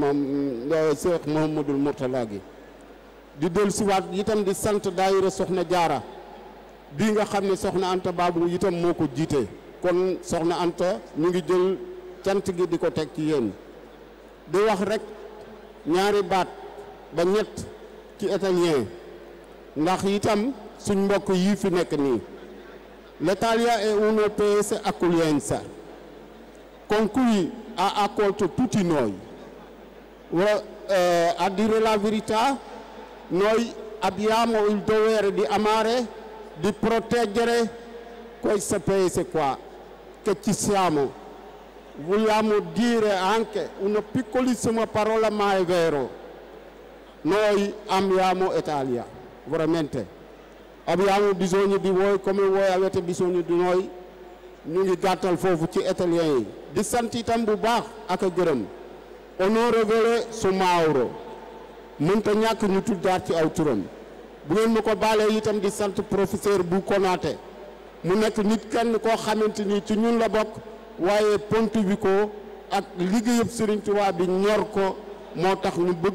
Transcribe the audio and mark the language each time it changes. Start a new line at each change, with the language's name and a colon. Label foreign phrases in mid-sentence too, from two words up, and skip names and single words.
Wolof: Cheikh Mouhamadoul Mourtala gi di del siwaat itam di sant daayira soxna jaara bii nga xam ne soxna Anta Baabu itam moo ko jiite kon soxna Anta ñu ngi jël cant gi di ko teg ci yéen di wax rek ñaari baat ba ñett ci italien ndax itam suñ mbokk yii fi nekk nii
Italian: l'Italia è un paese accoglienza con cui ha accolto tutti noi. A dire la verità, noi abbiamo il dovere di amare, di proteggere questo paese qua, che ci siamo. Vogliamo dire anche una piccolissima parola, ma è vero. Noi amiamo Italia, veramente. Abbiamo bisogno di voi come voi avete bisogno di noi.
Wolof: ñu ngi gàttal foofu ci italien yi di sant itam bu baax ak a gërëm onorevole Soumahoro mënta ñàkk ñu tuddaat ci aw turam bu ngeen ma ko baalee itam di sant professeur bu Konaté mu nekk nit kenn koo xamante ni ci ñun la bokk waaye Pontevico ak liggéeyub Serigne Touba bi ñor ko moo tax ñu bëgg